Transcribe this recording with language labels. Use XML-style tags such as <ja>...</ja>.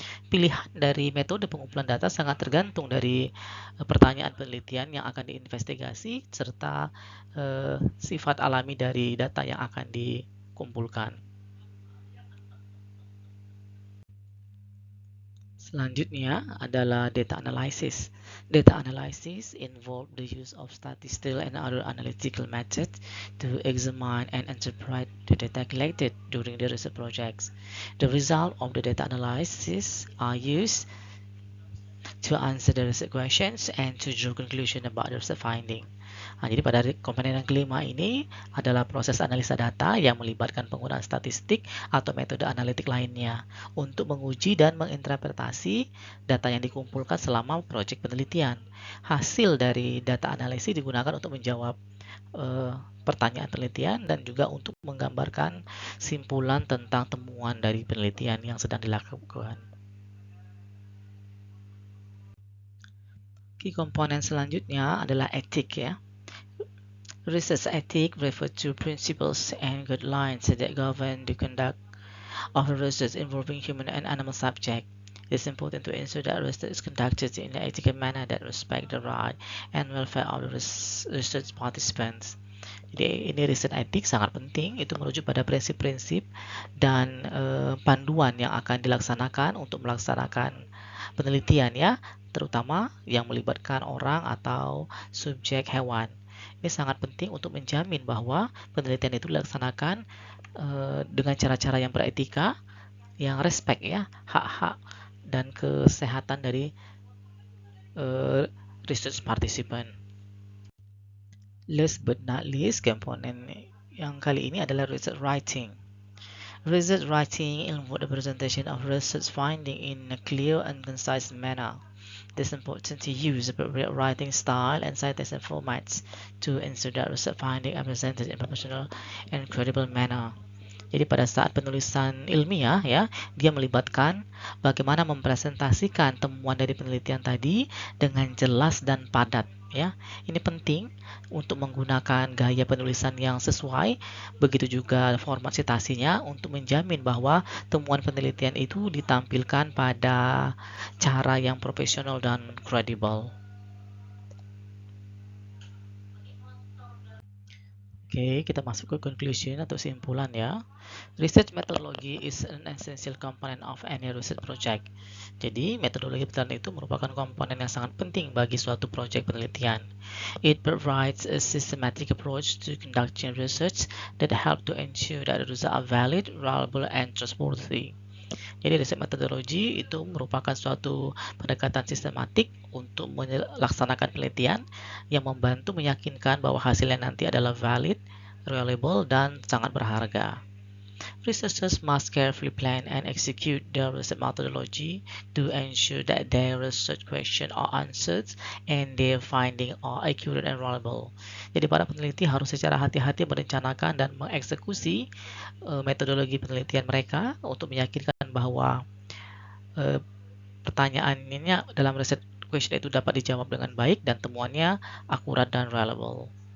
<id>Pilihan dari metode pengumpulan data sangat tergantung dari pertanyaan penelitian yang akan diinvestigasi serta sifat alami dari data yang akan dikumpulkan. Selanjutnya adalah data analysis.</id> <en>Data analysis involve the use of statistical and other analytical methods to examine and interpret the data collected during the research projects. The result of the data analysis are used to answer the research questions and to draw conclusion about the research finding.</en> <id>Nah, jadi pada komponen yang kelima ini adalah proses analisa data yang melibatkan penggunaan statistik atau metode analitik lainnya untuk menguji dan menginterpretasi data yang dikumpulkan selama proyek penelitian. Hasil dari data analisis digunakan untuk menjawab pertanyaan penelitian dan juga untuk menggambarkan simpulan tentang temuan dari penelitian yang sedang dilakukan. Komponen selanjutnya adalah etik ya.</id> <en>Research ethic refers to principles and guidelines that govern the conduct of research involving human and animal subjects. It is important to ensure that research is conducted in an ethical manner that respects the right and welfare of the research participants.</en> <id>Jadi ini riset etik sangat penting, itu merujuk pada prinsip-prinsip dan panduan yang akan dilaksanakan untuk melaksanakan penelitian ya, terutama yang melibatkan orang atau subjek hewan. Ini sangat penting untuk menjamin bahwa penelitian itu dilaksanakan dengan cara-cara yang beretika, yang respect ya, hak-hak dan kesehatan dari research participant.</id> <en>Last but not least,</en> <id>komponen yang kali ini adalah research writing.</id> <en>Research writing involves the presentation of research finding in a clear and concise manner. It is important to use appropriate writing style and citation formats to ensure that research findings are presented in a professional and credible manner.</en> <id>Jadi pada saat penulisan ilmiah ya, dia melibatkan bagaimana mempresentasikan temuan dari penelitian tadi dengan jelas dan padat ya. Ini penting untuk menggunakan gaya penulisan yang sesuai, begitu juga format citasinya untuk menjamin bahwa temuan penelitian itu ditampilkan pada cara yang profesional dan kredibel. Oke, kita masuk ke conclusion atau simpulan ya.</id> <en>Research methodology is an essential component of any research project.</en> <id>Jadi, metodologi penelitian itu merupakan komponen yang sangat penting bagi suatu proyek penelitian.</id> <en>It provides a systematic approach to conducting research that help to ensure that the results are valid, reliable, and trustworthy.</en> <id>Jadi riset metodologi itu merupakan suatu pendekatan sistematik untuk melaksanakan penelitian yang membantu meyakinkan bahwa hasilnya nanti adalah valid, reliable, dan sangat berharga.</id> <en>Researchers must carefully plan and execute their research methodology to ensure that their research questions are answered and their findings are accurate and reliable.</en> <id>Jadi para peneliti harus secara hati-hati merencanakan dan mengeksekusi metodologi penelitian mereka untuk meyakinkan bahwa pertanyaannya dalam research question itu dapat dijawab dengan baik dan temuannya akurat dan reliable.</id>